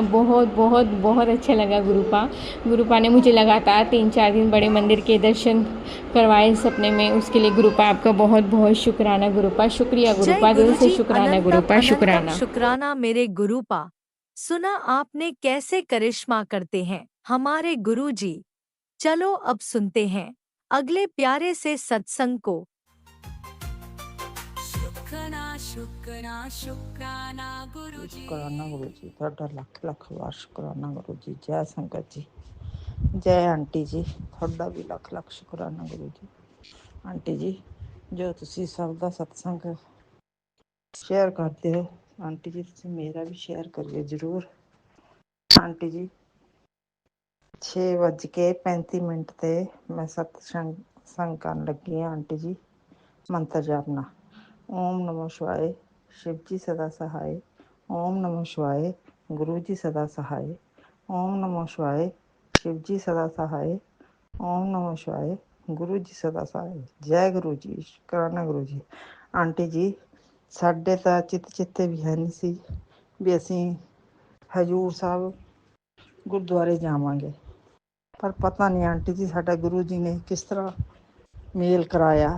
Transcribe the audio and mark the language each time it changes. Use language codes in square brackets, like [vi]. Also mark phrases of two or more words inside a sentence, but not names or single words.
[hi] बहुत बहुत बहुत अच्छा लगा गुरुपा ने मुझे लगातार 3-4 दिन बड़े मंदिर के दर्शन करवाए सपने में, उसके लिए गुरुपा आपका बहुत बहुत शुक्राना गुरुपा। शुक्रिया गुरुपा, दिल से शुक्राना गुरुपा, शुक्राना। शुक्राना मेरे गुरुपा। सुना आपने कैसे करिश्मा करते हैं हमारे गुरुजी। चलो अब सुनते हैं अगले प्यारे से सत्संग को। शुक्राना शुक्राना शुक्राना गुरुजी। शुक्राना गुरु जी, [pa] ਤੁਹਾਡਾ ਲੱਖ ਲੱਖ ਵਾਰ ਸ਼ੁਕਰਾਨਾ ਗੁਰੂ ਜੀ। ਜੈ ਸੰਗਤ ਜੀ, ਜੈ ਆਂਟੀ ਜੀ, ਤੁਹਾਡਾ ਵੀ ਲੱਖ ਲੱਖ ਸ਼ੁਕਰਾਨਾ ਗੁਰੂ ਜੀ। ਆਂਟੀ ਜੀ, ਜੋ ਤੁਸੀਂ ਸਭ ਦਾ ਸਤਸੰਗ ਸ਼ੇਅਰ ਕਰਦੇ ਹੋ, ਆਂਟੀ ਜੀ ਤੁਸੀਂ ਮੇਰਾ ਵੀ ਸ਼ੇਅਰ ਕਰਿਓ ਜ਼ਰੂਰ। ਆਂਟੀ ਜੀ 6:35 ਤੇ ਮੈਂ ਸਤਸੰਗ ਕਰਨ ਲੱਗੀ ਹਾਂ ਆਂਟੀ ਜੀ। ਮੰਤਰ ਜਪਨਾ, ਓਮ ਨਮੋ ਸ਼ਿਵਾਏ, [hi] शिव जी सदा सहाय। ओम नमो शिवाय, गुरु जी सदा सहाय। ओम नमो शिवाय, शिव जी सदा सहाय। ओम नमो शिवाय, गुरु जी सदा सहाय। जय गुरु जी, शुकराना गुरु जी। आंटी जी [pa] ਸਾਡੇ ਤਾਂ ਚਿੱਤੇ ਵੀ ਹੈ ਨਹੀਂ ਸੀ ਵੀ ਅਸੀਂ ਹਜੂਰ ਸਾਹਿਬ ਗੁਰਦੁਆਰੇ ਜਾਵਾਂਗੇ, ਪਰ ਪਤਾ ਨਹੀਂ ਆਂਟੀ ਜੀ ਸਾਡਾ ਗੁਰੂ ਜੀ ਨੇ ਕਿਸ ਤਰ੍ਹਾਂ ਮੇਲ ਕਰਾਇਆ।